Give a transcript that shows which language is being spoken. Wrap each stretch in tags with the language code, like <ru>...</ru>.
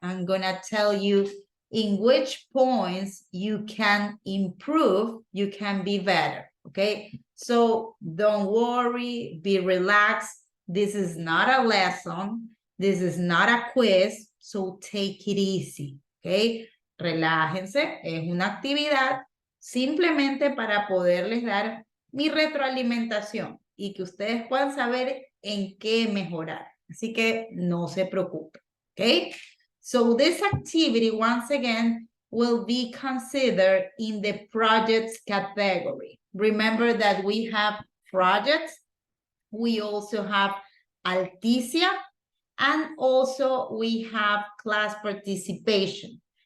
<en>I'm gonna tell you in which points you can improve, you can be better, okay? So don't worry, be relaxed. This is not a lesson. This is not a quiz, so take it easy, okay?</en> <es>Relájense, es una actividad simplemente para poderles dar mi retroalimentación y que ustedes puedan saber en qué mejorar. Así que no se preocupen, okay?</es> <en>So this activity, once again, will be considered in the projects category. Remember that we have projects. We also have Alticia, and also we have class participation.</en>